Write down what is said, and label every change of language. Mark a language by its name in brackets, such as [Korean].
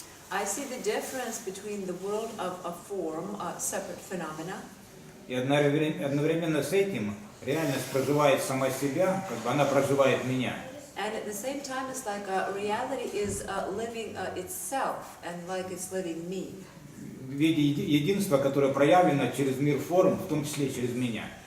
[English] I see the difference between the world of form, separate phenomena, [Russian] и одновременно с этим реальность проживает сама себя, как бы она проживает меня. [English] And at the same time, it's like reality is living itself, and like it's living me. [Russian] В виде единства, которое проявлено через мир форм, в том числе через меня.